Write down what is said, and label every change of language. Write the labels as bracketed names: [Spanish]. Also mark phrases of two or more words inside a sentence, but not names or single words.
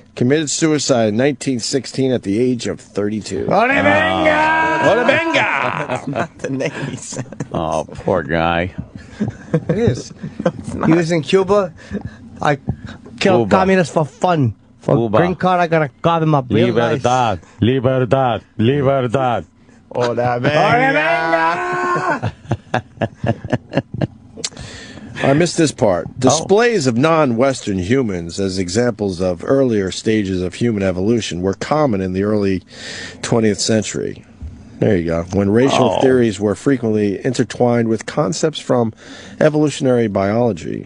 [English] Committed suicide in 1916 at the age of 32. Ota Benga! Ota Benga! That's not the name he said. Oh, poor guy. It is. He was in Cuba. I killed communists for fun. For green card, I gotta carve him up real nice. Libertad. Libertad. Ota Benga! I missed this part. Displays of non-Western humans as examples of earlier stages of human evolution were common in the early 20th century. There you go. When racial theories were frequently intertwined with concepts from evolutionary biology.